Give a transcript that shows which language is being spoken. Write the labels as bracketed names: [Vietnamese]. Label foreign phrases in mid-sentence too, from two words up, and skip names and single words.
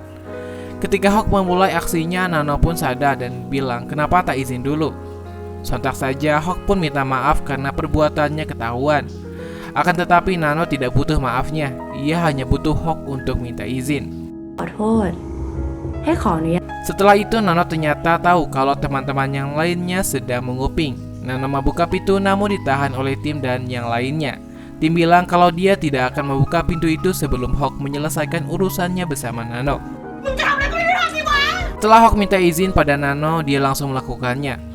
[Indonesian] Ketika Hawk memulai aksinya, Nano pun sadar dan bilang kenapa tak izin dulu. Sontak saja Hawk pun minta maaf karena perbuatannya ketahuan. Akan tetapi Nano tidak butuh maafnya, ia hanya butuh Hawk untuk minta izin. [Thai] ขอโทษ ให้ ให้ขออนุญาต [Indonesian] Setelah itu Nano ternyata tahu kalau teman-teman yang lainnya sedang menguping. Nano membuka pintu namun ditahan oleh tim dan yang lainnya. Tim bilang kalau dia tidak akan membuka pintu itu sebelum Hawk menyelesaikan urusannya bersama Nano. Setelah Hawk minta izin pada Nano, dia langsung melakukannya.